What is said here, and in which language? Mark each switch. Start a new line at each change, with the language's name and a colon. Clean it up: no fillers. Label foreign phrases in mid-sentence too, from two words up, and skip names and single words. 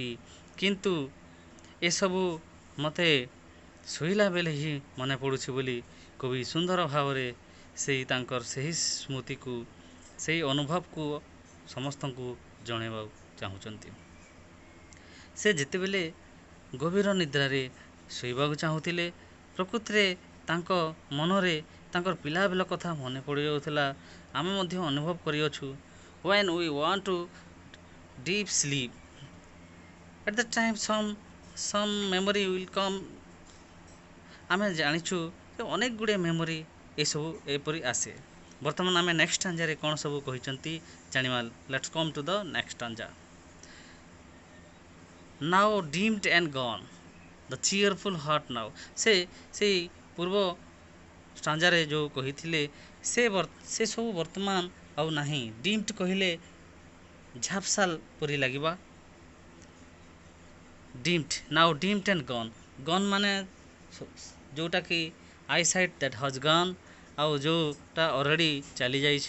Odia: କିନ୍ତୁ ଏସବୁ ମୋତେ ଶୋଇଲା ବେଳେ ହିଁ ମନେ ପଡ଼ୁଛି ବୋଲି କବି ସୁନ୍ଦର ଭାବରେ ତାଙ୍କର ସେହି ସ୍ମୃତିକୁ, ସେହି ଅନୁଭବକୁ ସମସ୍ତଙ୍କୁ ଜଣାଇବାକୁ ଚାହୁଁଛନ୍ତି। ସେ ଯେତେବେଳେ ଗଭୀର ନିଦ୍ରାରେ ଶୋଇବାକୁ ଚାହୁଁଥିଲେ, ପ୍ରକୃତରେ ତାଙ୍କ ମନରେ ତାଙ୍କର ପିଲାବେଳ କଥା ମନେ ପଡ଼ିଯାଉଥିଲା। ଆମେ ମଧ୍ୟ ଅନୁଭବ କରିଅଛୁ,
English: when we want to deep sleep, at the time some memory will come।
Odia: ଆମେ ଜାଣିଛୁ ଯେ ଅନେକ ଗୁଡ଼ିଏ ମେମୋରି ଏସବୁ ଏପରି ଆସେ। ବର୍ତ୍ତମାନ ଆମେ
English: next stanzaରେ
Odia: କ'ଣ ସବୁ କହିଛନ୍ତି ଜାଣିବା।
English: Let's come to the next stanza. Now dimmed and gone, the cheerful heart now।
Odia: ସେଇ ପୂର୍ବ ଷ୍ଟାଞ୍ଜାରେ ଯେଉଁ କହିଥିଲେ ସେ ସବୁ ବର୍ତ୍ତମାନ ଆଉ ନାହିଁ। ଡିମ୍ଡ କହିଲେ ଝାପସାଲ ପରି ଲାଗିବା।
English: dimmed, now dimmed and gone.
Odia: ଗନ୍ ମାନେ ଯେଉଁଟାକି
English: eyesight that has gone,
Odia: ଆଉ ଯେଉଁଟା ଅଲରେଡ଼ି ଚାଲିଯାଇଛି।